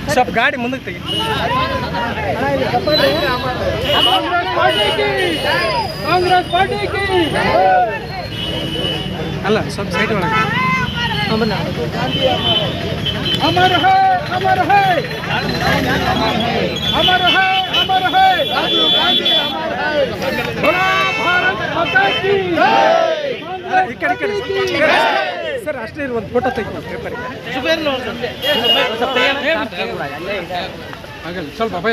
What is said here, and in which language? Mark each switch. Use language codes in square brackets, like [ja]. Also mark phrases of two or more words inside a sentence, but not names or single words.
[kn] ಗಾಡಿ ಮುಂದಕ್ಕೆ ತೆಗಿ. ಅಲ್ಲ ಸ್ವಲ್ಪ ಸೈಡ್ ಒಳಗೆ. [hi] अमर है अमर है अमर है अमर है राजीव गांधी अमर है बोला भारत माता की [kn] ಈ ಕಡೆ ಸರ್ ಅಷ್ಟೇ ಒಂದು ಫೋಟೋ ತೆಗಿ ಪೇಪರ್ಗೆ. ಆಗಲ್ಲ ಸ್ವಲ್ಪ ಭಯ.